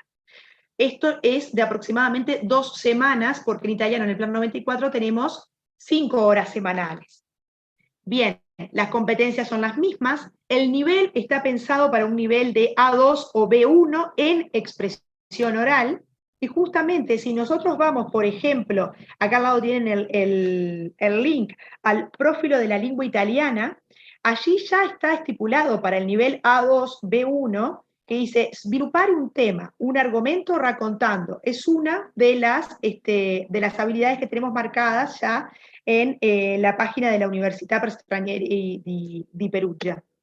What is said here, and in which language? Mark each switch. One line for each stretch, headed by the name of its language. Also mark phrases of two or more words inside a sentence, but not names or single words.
Spanish: Esto es de aproximadamente 2 semanas, porque en italiano en el plan 94 tenemos 5 horas semanales. Bien, las competencias son las mismas, el nivel está pensado para un nivel de A2 o B1 en expresión oral, y justamente si nosotros vamos, por ejemplo, acá al lado tienen el link al Profilo de la Lingua Italiana, allí ya está estipulado para el nivel A2, B1, que dice,
Italian: sviluppare un tema, un argumento raccontando,
Spanish: es una de las habilidades que tenemos marcadas ya en la página de la Università per Stranieri di Perugia.